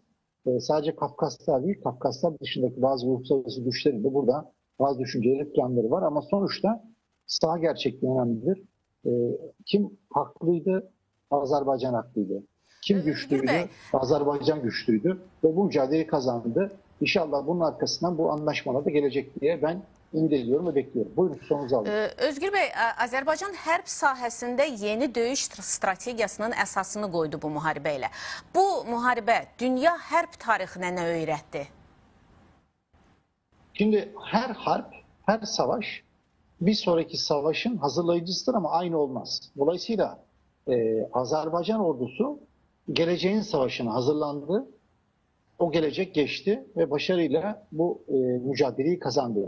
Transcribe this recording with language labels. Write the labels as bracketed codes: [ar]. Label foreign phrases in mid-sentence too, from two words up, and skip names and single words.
[tr] Sadece Kafkaslar değil, Kafkaslar dışındaki bazı uluslararası güçlerin de burada bazı düşünceleri, planları var ama sonuçta saha gerçekliği önemlidir. Kim haklıydı? Azerbaycan haklıydı. Kim Özgür Bey, güçlüydü? Azerbaycan güçlüydü ve bu mücadeleyi kazandı. İnşallah bunun arkasından bu anlaşmalar da gelecek diye ben ümit ediyorum ve bekliyorum. Buyurun sorunuzu alın. Özgür Bey, [az] Azərbaycan hərb sahəsində yeni döyüş strategiyasının əsasını qoydu bu müharibə ilə. Bu müharibə dünya hərb tarixinə nə öyrətdi? [tr] Şimdi her harp, her savaş bir sonraki savaşın hazırlayıcısıdır ama aynı olmaz. Dolayısıyla Azerbaycan ordusu geleceğin savaşına hazırlandı. O gelecek geçti ve başarıyla bu mücadeleyi kazandı.